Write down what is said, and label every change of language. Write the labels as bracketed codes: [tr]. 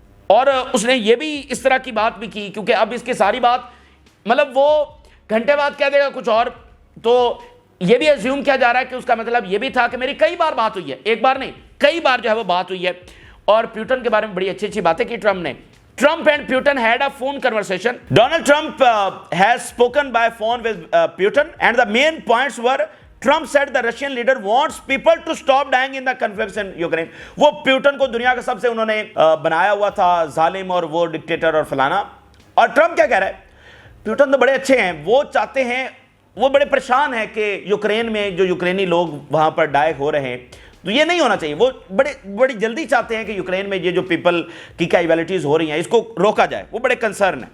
[ur] اور اس نے یہ بھی اس طرح کی بات بھی کی, کیونکہ اب اس کی ساری بات مطلب وہ گھنٹے بعد کہہ دے گا کچھ اور, تو یہ بھی ایزیوم کیا جا رہا ہے کہ اس کا مطلب یہ بھی تھا کہ میری کئی بار بات ہوئی ہے, ایک بار نہیں کئی بار جو ہے وہ بات ہوئی ہے. اور پیوٹن کے بارے میں بڑی اچھی اچھی باتیں کی ٹرمپ نے. [en] Trump and Putin had a phone conversation. Donald Trump has spoken by phone with Putin, and the main points were Trump said the Russian leader wants people to stop dying in the conflicts in Ukraine. [ur] وہ Putin کو دنیا کا سب سے انہوں نے بنایا ہوا تھا ظالم اور وہ ڈکٹیٹر اور فلانا. اور ٹرمپ کیا کہہ رہا ہے, پیوٹن تو بڑے اچھے ہیں, وہ چاہتے ہیں, وہ بڑے پریشان ہیں کہ یوکرین میں جو یوکرینی لوگ وہاں پر ڈائی ہو رہے ہیں تو یہ نہیں ہونا چاہیے. وہ بڑی جلدی چاہتے ہیں کہ یوکرین میں یہ جو پیپل کی کیجویلٹیز ہو رہی ہیں اس کو روکا جائے, وہ بڑے کنسرن ہیں.